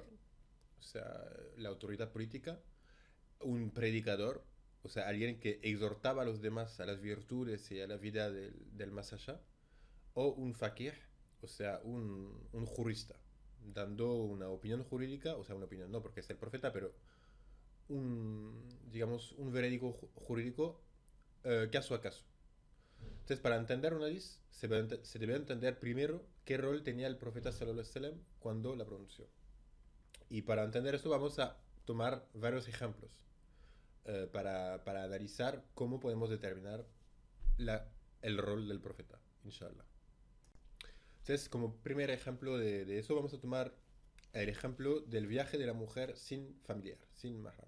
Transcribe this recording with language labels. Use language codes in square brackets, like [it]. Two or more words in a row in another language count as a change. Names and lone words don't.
[es] o sea, la autoridad política, un predicador, o sea, alguien que exhortaba a los demás a las virtudes y a la vida del más allá, o un fakir, o sea, un jurista, dando una opinión jurídica, o sea, una opinión no porque es el profeta, pero digamos, un veredicto jurídico caso a caso. Entonces, para entender una hadith, se debe entender primero qué rol tenía el profeta [ar] صلى الله عليه وسلم [es] cuando la pronunció. Y para entender esto vamos a tomar varios ejemplos para analizar cómo podemos determinar la, el rol del profeta, inshallah. Entonces, como primer ejemplo de eso, vamos a tomar el ejemplo del viaje de la mujer sin familiar, sin mahram.